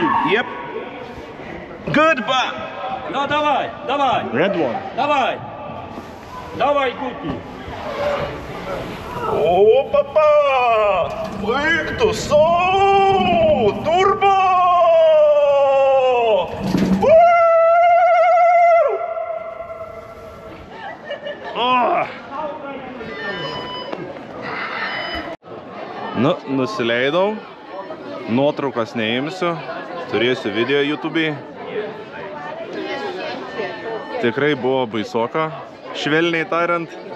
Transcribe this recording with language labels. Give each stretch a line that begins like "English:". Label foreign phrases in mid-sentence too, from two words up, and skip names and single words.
English: Yep. Good, but...
Polish: No, dawaj, dawaj.
English: Red one.
Polish: Dawaj. Dawaj, kulki.
Lithuanian: O, papa! Baigtus! O, turbo! Nu, nusileidau. Nuotraukas neimsiu. Turėsiu video YouTube'ai. Tikrai buvo baisoka, švelniai tariant.